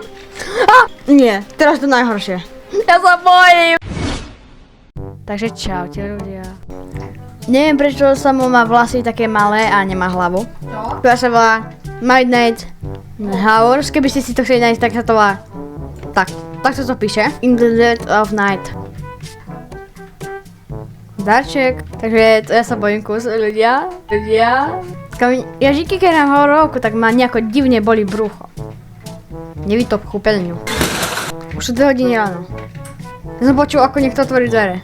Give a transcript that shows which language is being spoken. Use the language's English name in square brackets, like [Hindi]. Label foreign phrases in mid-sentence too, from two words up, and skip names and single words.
[Slovak] Nie, teraz to najhoršie. Ja sa bojím. Takže čaute ľudia. Neviem prečo Samo má vlasy také malé a nemá hlavu. To sa volá Midnight Hours. Keby ste si to chceli nájsť, tak sa to volá tak sa to píše. In the Dead of Night. Darček. Takže ja sa bojím ľudia. Ja vždy, keď nám horovku, tak ma nejako divne boli brucho. Nevytop kúpeľňu. Už sú 2 hodiny ráno. Ja som počul, ako niekto otvorí dvere.